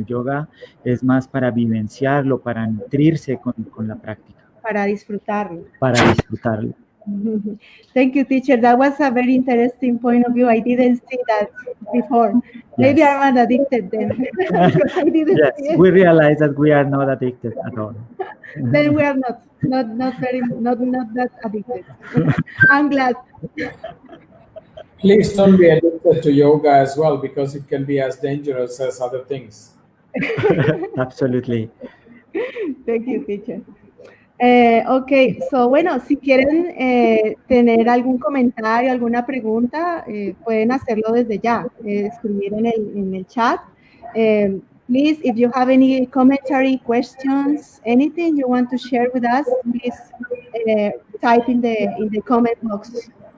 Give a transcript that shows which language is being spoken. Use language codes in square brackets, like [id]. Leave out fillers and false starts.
[es] El yoga es más para vivenciarlo, para nutrirse con la práctica. Para disfrutarlo. Para disfrutarlo. [en] Thank you, teacher. That was a very interesting point of view. I didn't see that before. Maybe Yes. I'm not addicted then. I didn't Yes, see it. we realize that we are not addicted at all. Then we are not that addicted. I'm glad. Please don't be addicted to yoga as well, because it can be as dangerous as other things. Absolutely. Thank you, teacher. Ok, so [es] bueno, si quieren tener algún comentario, alguna pregunta, pueden hacerlo desde ya, escribir en el chat. [en] Please, if you have any commentary, questions, anything you want to share with us, please type in the comment box.